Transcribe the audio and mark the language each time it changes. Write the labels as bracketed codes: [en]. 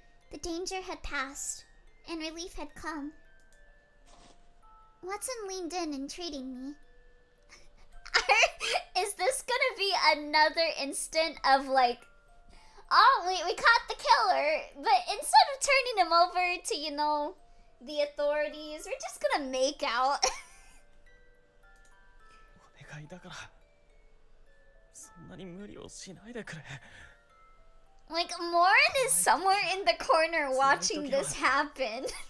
[en] The danger had passed, and relief had come. Watson leaned in, entreating me. Is this gonna be another instant of like, oh, we caught the killer, but instead of turning him over to, you know, the authorities, we're just gonna make out. [ja] お願いだからそんなに無理をしないでくれ [en] Like, Morin is somewhere in the corner watching this happen.